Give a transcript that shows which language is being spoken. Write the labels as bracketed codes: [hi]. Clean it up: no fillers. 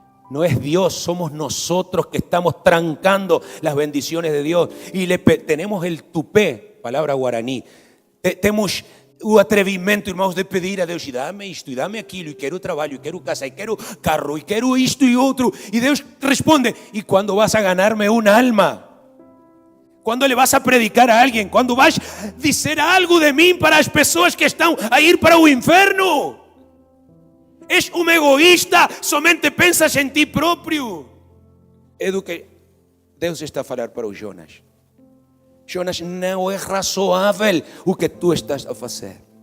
[es] No es Dios, somos nosotros que estamos trancando las bendiciones de Dios. Y tenemos el tupé, palabra guaraní. [pt] Temos o atrevimento, irmãos, de pedir a Deus, e dá-me isto, e dá-me aquilo, e quero trabalho, e quero casa, e quero carro, e quero isto e outro. E Deus responde, [es] ¿y cuándo vas a ganarme un alma? ¿Cuándo le vas a predicar a alguien? ¿Cuándo vas a [pt] dizer algo de mim para as pessoas que estão a ir para o inferno? És um egoísta, somente pensas em ti próprio. É do que Deus está a falar para o Jonas. Jonas, não é razoável o que tu estás a fazer.